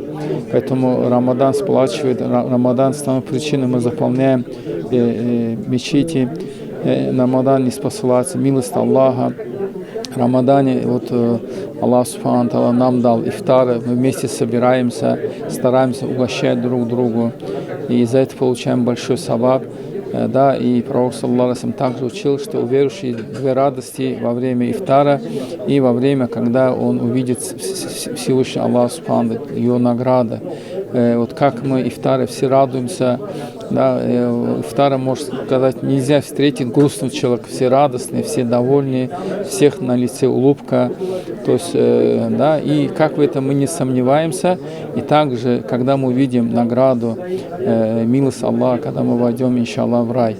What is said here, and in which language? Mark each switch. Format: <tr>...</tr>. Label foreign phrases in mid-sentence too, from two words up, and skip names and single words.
<ru>Поэтому Рамадан сплачивает, Рамадан становится причиной, мы заполняем мечети. Рамадан не спасается, милость Аллаха. В Рамадане вот Аллах</ru> <ar>سبحانه تعالى</ar> <ru>нам дал ифтары, мы вместе собираемся, стараемся угощать друг другу, и за это получаем большой саваб. Да, и пророк,</ru> <ar>صلى الله عليه وسلم,</ar> <ru>также учил, что у верующих две радости во время ифтара и во время, когда он увидит Всевышний Аллах Субхану, его награда. Вот как мы ифтары все радуемся, да, ифтара, можно сказать, нельзя встретить грустного человека, все радостные, все довольные, всех на лице улыбка, то есть, да, и как в этом мы не сомневаемся, и также, когда мы увидим награду, милость Аллаха, когда мы войдем, иншаллах, в рай.</ru>